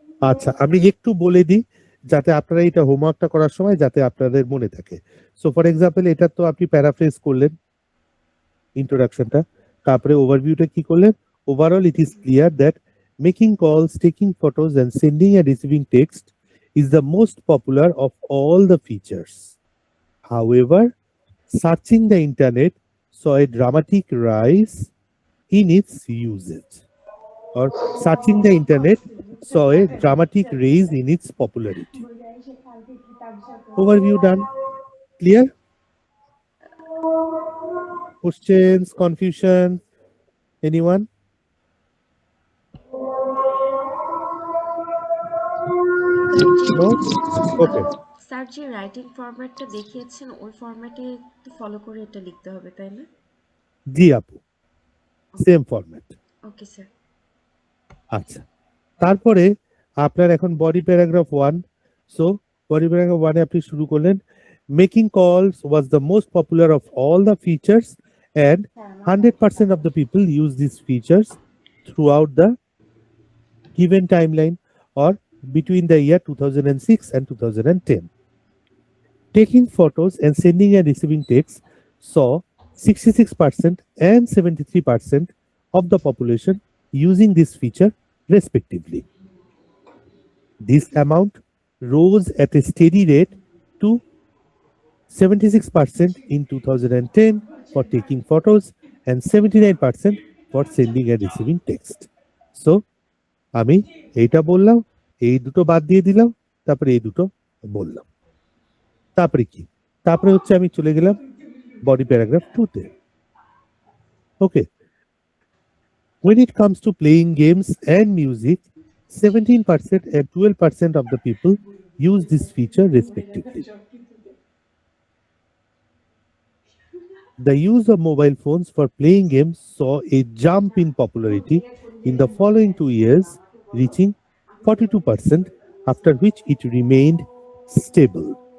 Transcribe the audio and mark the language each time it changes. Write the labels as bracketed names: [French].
[Bangla] আচ্ছা আমি একটু বলে দিই যাতে আপনারা এটা হোমওয়ার্কটা করার সময় যাতে আপনাদের মনে থাকে। [English] so for example [Bangla] এটা তো আপনি প্যারাফ্রেজ করলেন ইন্ট্রোডাকশনটা, তারপরে ওভারভিউটা কি করলেন? [English] Overall it is clear that making calls, taking photos and sending and receiving text is the most popular of all the features. However, searching the internet saw a dramatic rise in its usage. Or searching the internet saw a dramatic rise in its popularity. Overview done. Clear? Questions, confusion? Anyone? No? Okay. [Bangla] Sir যে writing ফরম্যাটটা দেখিয়েছেন ওই ফরম্যাটে একটু follow করে এটা লিখতে হবে, তাই না? জি আপু, সেম ফরম্যাট। Okay sir. আচ্ছা, তারপরে আপনার এখন body paragraph 1। So body paragraph 1 এ আপনি শুরু করলেন, [English] Making calls was the most popular of all the features and 100% of the people use these features throughout the given timeline or between the year 2006 and 2010. Taking photos and sending and receiving text saw 66% and 73% of the population using this feature respectively. This amount rose at a steady rate to 76% in 2010 for taking photos and 79% for sending and receiving text. [Bangla] So, আমি এইটা বললাম, এই দুটো বাদ দিয়ে দিলাম, তারপরে এই দুটো বললাম। তারপরে কি? তারপরে হচ্ছে আমি চলে গেলাম বডি প্যারাগ্রাফ 2 তে। [English] Okay, when it comes to playing games and music, 17% and 12% of the people use this feature respectively. The use of mobile phones for playing games saw a jump in popularity in the following 2 years, reaching 42%, after which it remained stable.